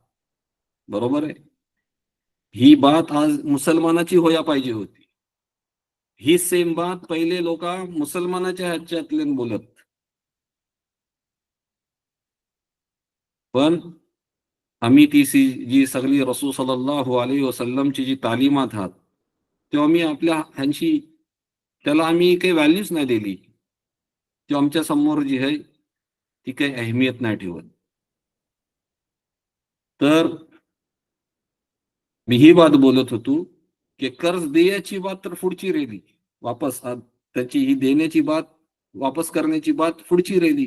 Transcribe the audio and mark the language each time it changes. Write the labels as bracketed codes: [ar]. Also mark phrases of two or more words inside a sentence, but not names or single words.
[mr] बरोबर आहे. ही बात आज मुसलमानाची होया पाहिजे होती. ही सेम बात पहिले लोक मुसलमानाच्या ह्याच्यातले बोलत. पण आम्ही ती जी सगळी रसूल [ar] صلى الله عليه وسلم [mr] जी तालीमात आहात तेव्हा आम्ही आपल्या ह्यांशी त्याला आम्ही काही व्हॅल्यूच नाही दिली. ती आमच्या समोर जी आहे ती काही अहमियत नाही ठेवत. तर मी ही बात बोलत होतो की कर्ज द्यायची बात तर पुढची राहिली, वापस त्याची ही देण्याची बात, वापस करण्याची बात पुढची राहिली.